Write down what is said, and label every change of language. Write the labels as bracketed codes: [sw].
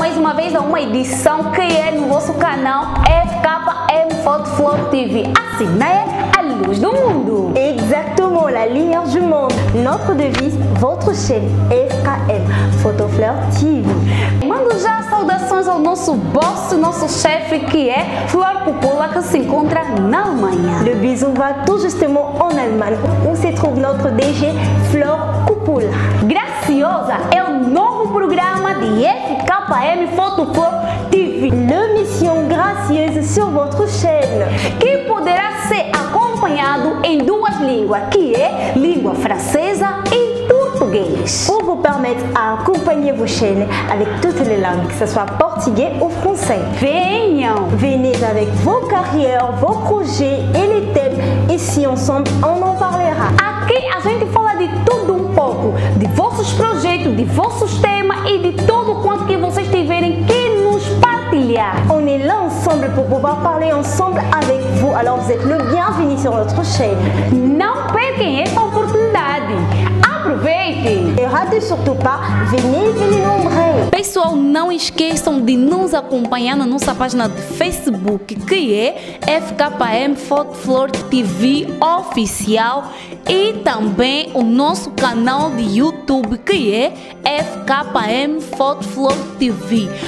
[pt] uma vez a uma edição que é no vosso canal FKM Photoflor TV. Assim, né? A luz do mundo. [fr] Exactement, la lumière du monde. Notre devise, votre chaîne FKM Photoflor TV. [pt] Mando já saudações ao nosso boss, nosso chefe, que é Flor Coppola, que se encontra na Alemanha. [fr] Le bisou va tout justement en Allemagne, où se trouve notre DG Flor Coppola. [pt] Graciosa é o novo programa de FKM Photoflor TV. [fr] L'émission gracieuse sur votre chaîne. [pt] Que poderá ser acompanhado em duas línguas, que é língua francesa e português. [fr] Pour vous permettre d'accompagner vos chaînes avec toutes les langues, que ce soit portugais ou français. [pt] Venham! [fr] Venez avec vos carrières, vos projets et les thèmes. Ici ensemble, on en parlera. [pt] Aqui a gente fala de tudo um pouco, de vossos projetos, de vossos temas e de tudo quanto que vocês tiverem que nos partilhar. [fr] On est là ensemble pour pouvoir parler ensemble avec vous. Alors vous êtes le bienvenu sur notre chaîne. [pt] Não percam essa oportunidade. Aproveitem! [fr] Et ratez surtout pas, venez nombreux. [pt] Pessoal, não esqueçam de nos acompanhar na nossa página de Facebook, que é FKM Photoflor TV Oficial, e também o nosso canal de YouTube, que é FKM Photoflor TV.